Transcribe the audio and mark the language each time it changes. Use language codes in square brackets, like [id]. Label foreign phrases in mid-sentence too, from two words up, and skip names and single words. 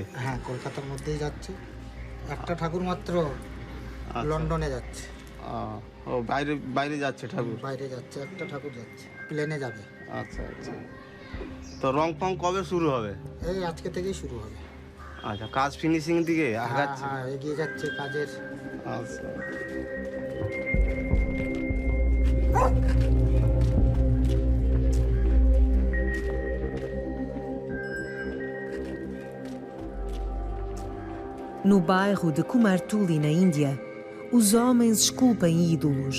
[bn] হ্যাঁ কলকাতার মধ্যেই যাচ্ছে একটা ঠাকুর মাত্র লন্ডনে যাচ্ছে ও বাইরে বাইরে যাচ্ছে ঠাকুর বাইরে যাচ্ছে একটা ঠাকুর যাচ্ছে প্লেনে যাবে আচ্ছা আচ্ছা তো রং ফং কবে শুরু হবে এই আজকে থেকেই শুরু হবে আচ্ছা কাজ ফিনিশিং দিকে আগাচ্ছে হ্যাঁ এগিয়ে যাচ্ছে কাজের আচ্ছা [pt] No bairro de Kumartuli, na Índia, os homens esculpem ídolos.